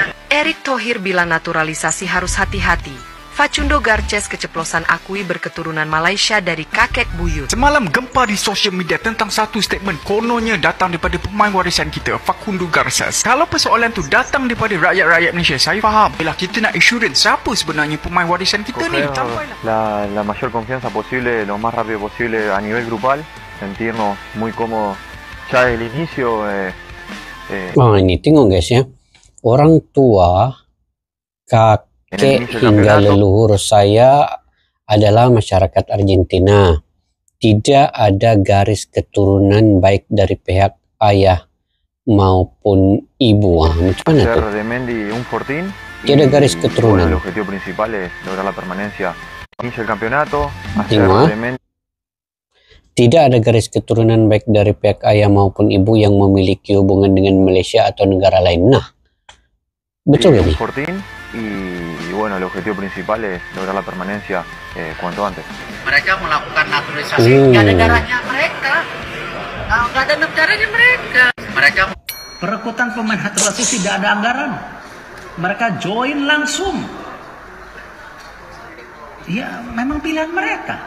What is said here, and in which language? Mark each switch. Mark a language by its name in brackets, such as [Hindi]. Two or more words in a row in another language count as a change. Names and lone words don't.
[Indonesian] Erick Thohir bilang naturalisasi harus hati-hati. Facundo Garces keceplosan akui berketurunan Malaysia dari kakek buyut. [Malay] Semalam gempa di sosial media tentang satu statement kononnya datang daripada pemain warisan kita, Facundo Garces. Kalau persoalan tu datang daripada rakyat-rakyat Malaysia, saya faham. Bila kita nak assurance siapa sebenarnya pemain warisan kita ni, [Spanish] la mayor confianza posible, lo más rápido posible a nivel grupal, sentirnos muy cómodos ya desde el inicio. [Indonesian] Ini tengok guys ya, orang tua, kakek hingga leluhur saya adalah masyarakat Argentina. Tidak ada garis keturunan baik dari pihak ayah maupun ibu. [Malay] Macam mana tuh? [Indonesian] Tidak ada garis keturunan. Tidak ada garis keturunan baik dari pihak ayah maupun ibu yang memiliki hubungan dengan Malaysia atau negara lain. [Malay] Nah, betul ini. [Spanish] Y bueno, el objetivo principal es lograr la permanencia cuanto antes. [Indonesian] Mereka melakukan naturalisasi, nggak ada darahnya mereka. Nggak ada darahnya mereka. Mereka perekrutan pemain naturalisasi tidak ada anggaran. Mereka join langsung. Ya, memang pilihan mereka.